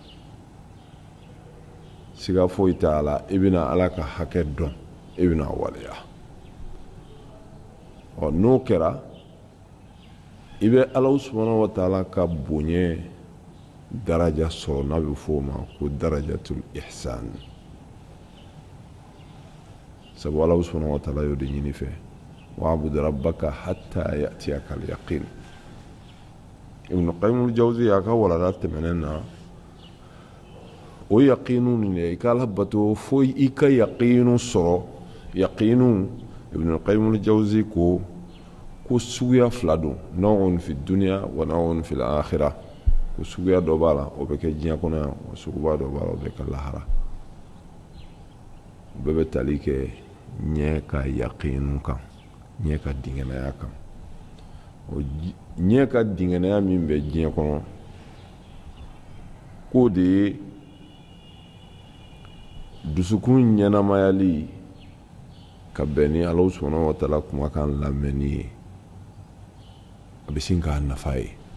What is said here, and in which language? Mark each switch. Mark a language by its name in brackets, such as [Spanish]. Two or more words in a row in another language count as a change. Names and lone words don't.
[Bambara] siga foyi t'a la i bɛna Ala ka hakɛ dɔn i bɛna waleya n'o kɛra i bɛ Ala [Arabic] سبحانه وتعالى [Bambara] ka bonya daraja sɔrɔ n'a bɛ fɔ o ma ko [Arabic] درجة الإحسان [Bambara] sabu Ala [Arabic] سبحانه وتعالى [Bambara] y'o de ɲini fɛ [Arabic] واعبد ربك حتى يأتيك اليقين [Bambara] Ibn Qayyim al-Jawziyya ka walala tɛmɛnen na o yaqinu nin i ka Ala bato fo i ka yaqinu sɔrɔ yaqinu Ibn Qayyim al-Jawziyya ko suguya 2 don [Arabic] نوع في الدنيا ونوع في الآخرة [Bambara] ko suguya dɔ b'a la o bɛ kɛ diɲɛ kɔnɔ yan wa suguya dɔ b'a la o bɛ kɛ lahara o bɛɛ bɛ tali kɛ ɲɛ ka yaqinu kan ɲɛ ka dingɛnaya kan o ɲɛ ka dingɛnaya min bɛ diɲɛ kɔnɔ k'o de ye dusukun ɲɛnamayali ka bɛn ni Ala [Arabic] سبحانه وتعالى [Bambara] kumakan lamɛnni ye a bɛ sin k'a nafa ye